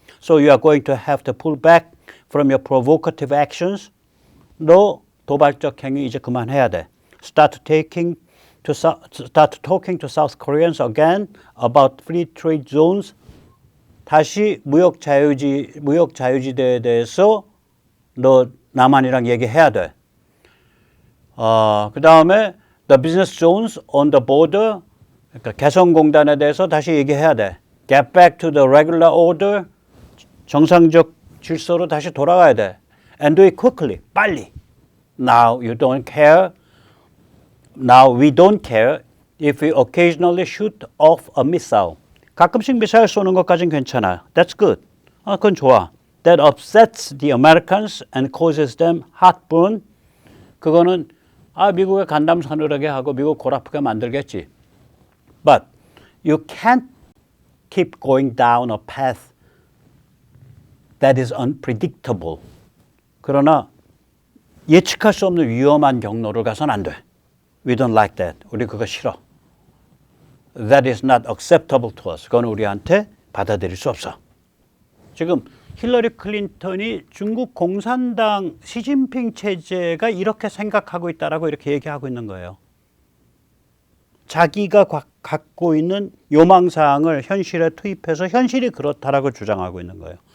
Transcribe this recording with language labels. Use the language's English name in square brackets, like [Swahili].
[English] So you are going to have to pull back from your provocative actions. [Korean] 너 도발적 행위 이제 그만해야 돼. [English] Start talking to South Koreans again about free trade zones. [Korean] 다시 무역 자유지대에 대해서 너 남한이랑 얘기해야 돼. 그 다음에 [English] the business zones on the border. [Korean] 그러니까 개성공단에 대해서 다시 얘기해야 돼. [English] Get back to the regular order. [Korean] 정상적 질서로 다시 돌아가야 돼. [English] And do it quickly. [Korean] 빨리. [English] Now you don't care. Now we don't care if we occasionally shoot off a missile. [Korean] 가끔씩 미사일 쏘는 것까지는 괜찮아. [English] That's good. [Korean] 그건 좋아. [English] That upsets the Americans and causes them heartburn. [Korean] 그거는 미국의 간담 서늘하게 하고 미국 골 아프게 만들겠지. [English] But you can't keep going down a path that is unpredictable. [Korean] 그러나 예측할 수 없는 위험한 경로를 가선 안 돼. [English] We don't like that. [Korean] 우리 그거 싫어. [English] That is not acceptable to us. [Korean] 그건 우리한테 받아들일 수 없어. 지금 힐러리 클린턴이 중국 공산당 시진핑 체제가 이렇게 생각하고 있다라고 이렇게 얘기하고 있는 거예요. 자기가 갖고 있는 요망사항을 현실에 투입해서 현실이 그렇다라고 주장하고 있는 거예요.